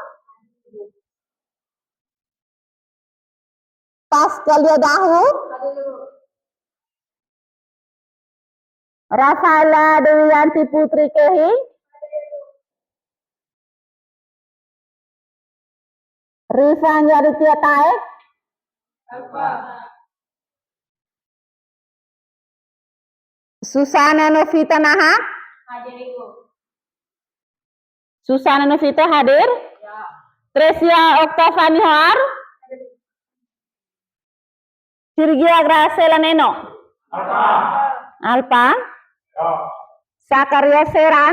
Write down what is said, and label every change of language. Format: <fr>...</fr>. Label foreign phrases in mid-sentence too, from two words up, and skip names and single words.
<id>Pascalia Dahu, Rafaela Dewianti Putri Kehi, Rifan Yaditya Taek, Susana Novita Nahak. Hadir Ibu. Susana Novita hadir. Ya. Tresia Oktavani Har. Sirgia Gracela Neno. Alfa. Alpa. Ya. Sakaria Seran.</id>